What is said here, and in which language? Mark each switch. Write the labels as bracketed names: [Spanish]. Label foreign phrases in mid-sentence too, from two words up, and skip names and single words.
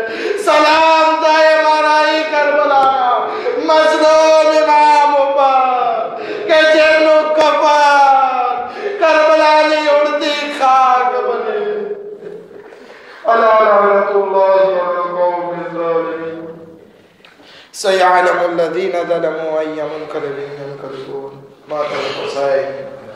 [Gujarati] સલામ થાય મારા ઈ કરબલાના મઝલૂમ ઇમામ ઉપર કે જેમનું કફન કરબલાની ઉડતી ખાક બને. [Arabic] ألا لعنة الله على القوم الظالمين. سيعلم الذين ظلموا أي منقلب ينقلبون. ما تنقصائهم